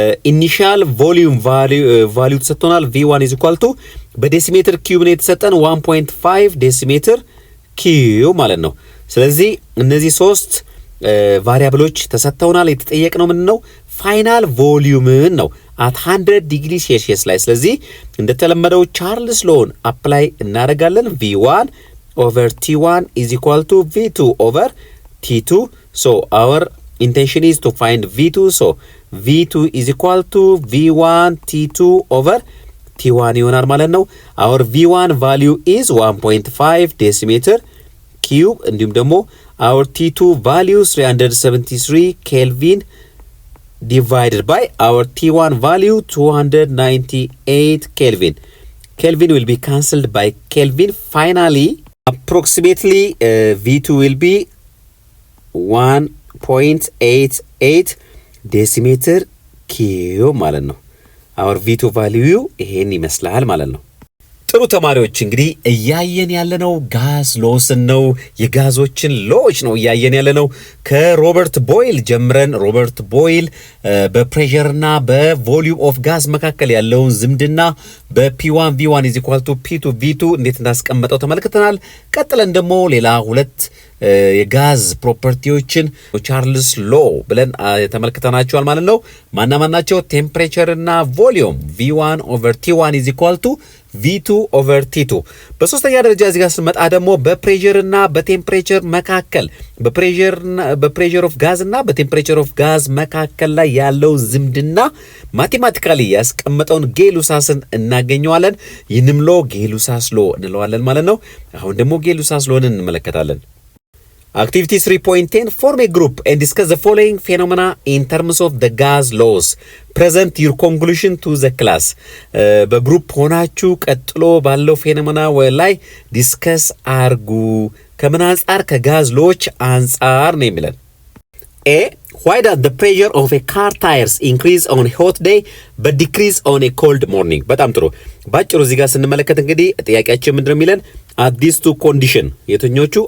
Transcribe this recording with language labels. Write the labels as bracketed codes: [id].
[am] ኢኒሻል ቮሊዩም ቫልዩ ተሰጥቶናል። v1 is equal to በዴሲሜትር ኪዩብ ነው የተሰጠን 1.5 ዴሲሜትር ኪዩብ ማለት ነው። ስለዚህ እነዚህ 3 ቫሪያብሎች ተሰጥተውናል። የተጠየቅነው ምን ነው? ፋይናል ቮሊዩምን ነው at 100 ዲግሪ ሴልሲየስ ላይ። ስለዚህ እንደተለመደው ቻርልስ ሎን አፕላይ እናደርጋለን። [en] v1 over t1 is equal to v2 over t2. So our intention is to find v2. So v2 is equal to v1 t2 over t1 [am] ይሆናል ማለት ነው። [en] our v1 value is 1.5 decimeter cube [am] እንዲሁም ደግሞ [en] our t2 value 373 kelvin divided by our t1 value 298 kelvin. Kelvin will be cancelled by Kelvin. Finally, approximately v2 will be 1.88 decimeter cube [am] ማለት ነው። [en] our v2 value [am] ይሄን ይመስላል ማለት ነው። ጥሩ ተማሪዎች እንግዲህ እያየን ያለነው ጋዝ ሎስን ነው። የጋዞችን ሎዎች ነው እያየን ያለነው ከሮበርት ቦይል ጀምረን ሮበርት ቦይል በፕሬሸርና በቮሊዩም ኦፍ ጋዝ መካከል ያለውን ዝምድና በP1 V1 = P2 V2 እንዴት እንዳስቀመጠው ተመልክተናል። ቀጥለን ደግሞ ሌላ ሁለት የጋዝ ፕሮፐርቲዎችን ቻርልስ ሎ ብለን ተመልክተናቸዋል ማለት ነው። ማናማናቸው ቴምፕሬቸር እና ቮሊዩም V1/T1 = V2/T2። በሶስተኛ ደረጃ እዚህ ጋር ስንመጣ ደግሞ በፕሬሸር እና በቴምፕሬቸር መካከል በፕሬሸር ኦፍ ጋዝ እና በቴምፕሬቸር ኦፍ ጋዝ መካከል ላይ ያለው ዝምድና ማቴማቲካሊ ያስቀመጠውን ጌሉሳስን እናገኘዋለን። ይህንም ሎ ጌሉሳስ ሎ እንለዋለን ማለት ነው። አሁን ደግሞ ጌሉሳስ ሎን እንመለከታለን። [en] Activity 3.10 form a group and discuss the following phenomena in terms of the gas laws. Present your conclusion to the class. [am] በግሩፕ ሆናችሁ ቀጥሎ ባለው ፌኖሜና ላይ ዲስከስ አርጉ። ከምን አንጻር? ከጋዝ ሎዎች አንጻር ነው የሚለን። A. [en] Why does the pressure of a car tires increase on a hot day but decrease on a cold morning? [am] በጣም ጥሩ። ባጭሩ እዚህ ጋር ስንመለከት እንግዲህ ጥያቄያችን ምንድነው የሚለን? [en] at these two condition [am] የትኞቹ?